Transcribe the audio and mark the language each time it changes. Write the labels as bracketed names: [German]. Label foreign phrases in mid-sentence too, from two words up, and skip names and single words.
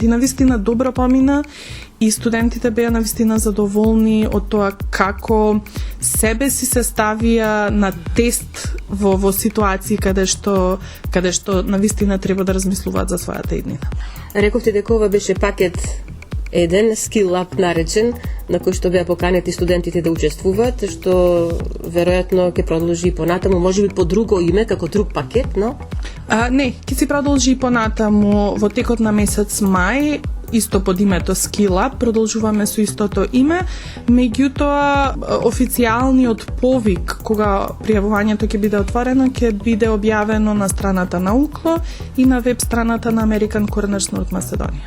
[Macedonian] И навистина добро помина и студентите беа навистина задоволни од тоа како себе си се ставија на тест во ситуации каде што навистина треба да размислуваат за својата иднина. Рековте дека ова беше пакет еден skill up наречен, на кој што беа поканети студентите да учествуваат, што веројатно ќе продолжи и понатаму, можеби по друго име, како друг пакет, но? Не, ќе се продолжи и понатаму во текот на месец мај, исто под името Skill Up, продолжуваме со истото име, меѓутоа официјалниот повик кога пријавувањето ќе биде отворено ќе биде објавено на страната на УКЛО и на веб страната на American Corners North Macedonia.